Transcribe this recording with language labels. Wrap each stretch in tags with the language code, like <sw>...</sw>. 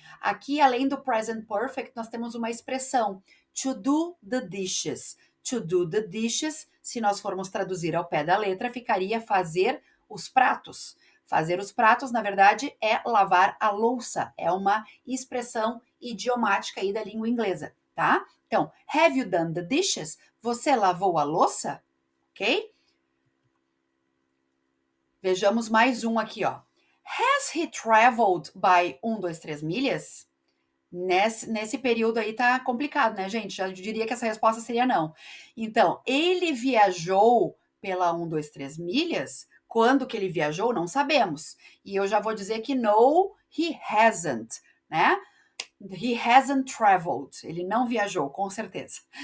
<pt>Aqui, além do present perfect, nós temos uma expressão,</pt> <en>to do the dishes. To do the dishes,</en> <pt>se nós formos traduzir ao pé da letra, ficaria fazer os pratos. Fazer os pratos, na verdade, é lavar a louça. É uma expressão idiomática aí da língua inglesa, tá? Então,</pt> <en>have you done the dishes?</en> <pt>Você lavou a louça? Ok? Vejamos mais um aqui, ó.</pt> <en>Has he traveled by 2, 3</en> <pt>milhas? Nesse período aí tá complicado, né, gente? Já diria que essa resposta seria não. Então, ele viajou pela 2, 3 milhas? Quando que ele viajou? Não sabemos. E eu já vou dizer que</pt> <en>no, he hasn't,</en> <pt>né?</pt> <en>He hasn't traveled.</en> <pt>Ele não viajou, com certeza.</pt>